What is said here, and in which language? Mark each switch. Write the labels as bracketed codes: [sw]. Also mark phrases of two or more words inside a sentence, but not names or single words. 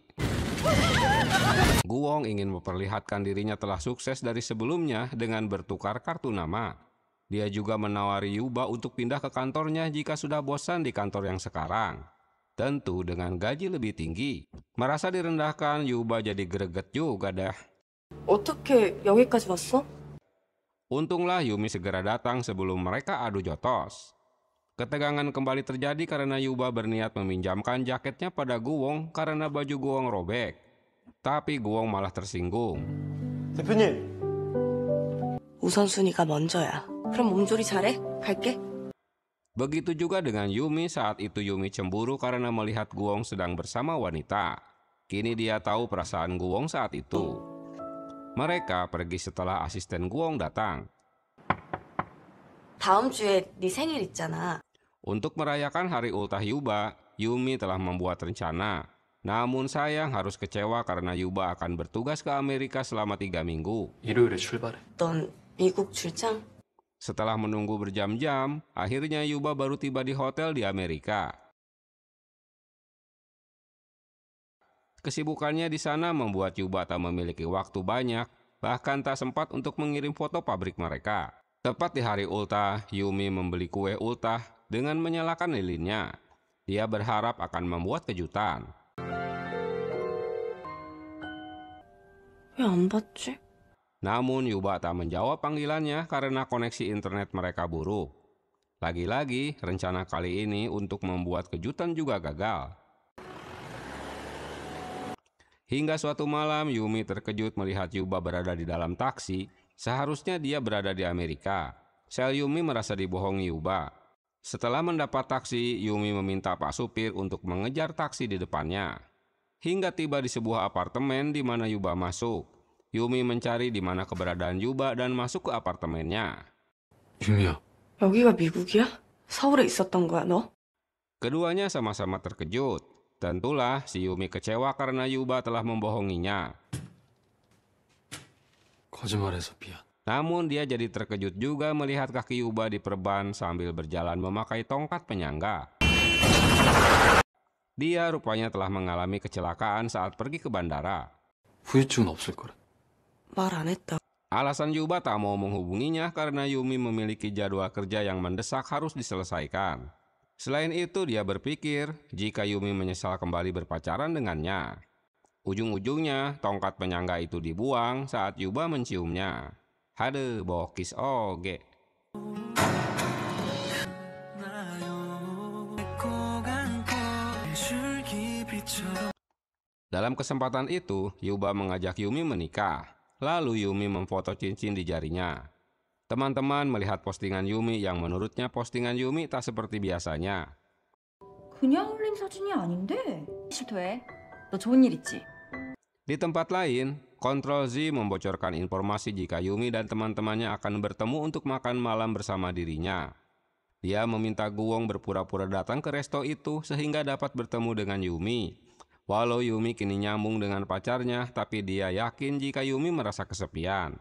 [id] Guwong ingin memperlihatkan dirinya telah sukses dari sebelumnya dengan bertukar kartu nama. Dia juga menawari Yuba untuk pindah ke kantornya jika sudah bosan di kantor yang sekarang. Tentu dengan gaji lebih tinggi. Merasa direndahkan, Yuba jadi greget juga dah. [ko] 어떻게 여기까지 왔어? [id] Untunglah Yumi segera datang sebelum mereka adu jotos. Ketegangan kembali terjadi karena Yuba berniat meminjamkan jaketnya pada Guwong karena baju Guwong robek. Tapi Guwong malah tersinggung. [ko] 대표님. 우선순위가 먼저야. 그럼 몸조리 잘해? 갈게. [id] Begitu juga dengan Yumi. Saat itu Yumi cemburu karena melihat Guwong sedang bersama wanita. Kini dia tahu perasaan Guwong saat itu. Mereka pergi setelah asisten Guwong datang. [ko] 다음 주에 네 생일 있잖아. [id] Untuk merayakan hari ultah Yuba, Yumi telah membuat rencana. Namun sayang harus kecewa karena Yuba akan bertugas ke Amerika selama 3 minggu. [ko] 일요일에 출발해. 넌 미국 출장? [id] Setelah menunggu berjam-jam, akhirnya Yuba baru tiba di hotel di Amerika. Kesibukannya di sana membuat Yuba tak memiliki waktu banyak, bahkan tak sempat untuk mengirim foto pabrik mereka. Tepat di hari ultah, Yumi membeli kue ultah dengan menyalakan lilinnya. Dia berharap akan membuat kejutan. [ko] 왜 안 받지? [id] Namun Yuba tak menjawab panggilannya karena koneksi internet mereka buruk. Lagi-lagi, rencana kali ini untuk membuat kejutan juga gagal. Hingga suatu malam, Yumi terkejut melihat Yuba berada di dalam taksi. Seharusnya dia berada di Amerika. Sel Yumi merasa dibohongi Yuba. Setelah mendapat taksi, Yumi meminta Pak Supir untuk mengejar taksi di depannya. Hingga tiba di sebuah apartemen di mana Yuba masuk. Yumi mencari di mana keberadaan Yuba dan masuk ke apartemennya. [ko] 유미야. 여기가 미국이야? 서울에 있었던 거야, 너? [id] Keduanya sama-sama terkejut. Tentulah si Yumi kecewa karena Yuba telah membohonginya. [ko] 거짓말해서 미안. [id] Namun dia jadi terkejut juga melihat kaki Yuba diperban sambil berjalan memakai tongkat penyangga. Dia rupanya telah mengalami kecelakaan saat pergi ke bandara. [ko] 후유증은 없을 거라. 말 안 했다. [id] Alasan Yuba tak mau menghubunginya karena Yumi memiliki jadwal kerja yang mendesak harus diselesaikan. Selain itu, dia berpikir jika Yumi menyesal kembali berpacaran dengannya. Ujung-ujungnya, tongkat penyangga itu dibuang saat Yuba menciumnya. [su] Hade, bokis oge. [id] Dalam kesempatan itu, Yuba mengajak Yumi menikah. Lalu Yumi memfoto cincin di jarinya. Teman-teman melihat postingan Yumi yang menurutnya postingan Yumi tak seperti biasanya. [ko] 그냥 올린 사진이 아닌데. 실토해. 너 좋은 일 있지? [id] Di tempat lain, Kontrol Z membocorkan informasi jika Yumi dan teman-temannya akan bertemu untuk makan malam bersama dirinya. Dia meminta Guwong berpura-pura datang ke resto itu sehingga dapat bertemu dengan Yumi. Walau Yumi kini nyambung dengan pacarnya, tapi dia yakin jika Yumi merasa kesepian.